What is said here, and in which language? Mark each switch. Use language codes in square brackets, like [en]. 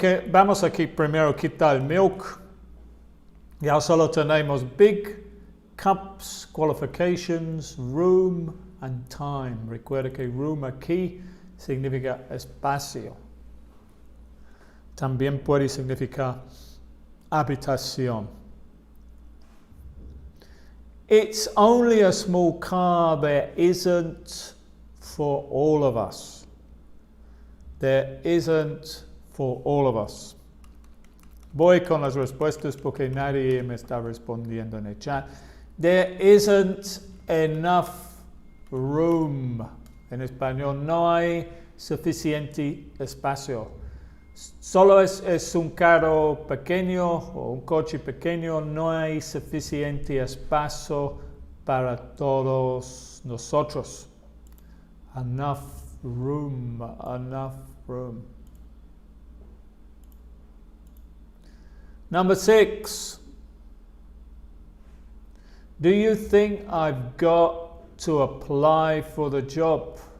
[es] Vamos aquí primero quitar el milk. Ya solo tenemos big, cups, qualifications, room and time. Recuerda que room aquí significa espacio. También puede significar habitación. [en] It's only a small car. There isn't for all of us. There isn't for all of us. [es] Voy con las respuestas porque nadie me está respondiendo en el chat. [en] There isn't enough room. [es] En español, no hay suficiente espacio. Solo es un carro pequeño o un coche pequeño, no hay suficiente espacio para todos nosotros. [en] Enough room, enough room. Number 6. Do you think I've got to apply for the job?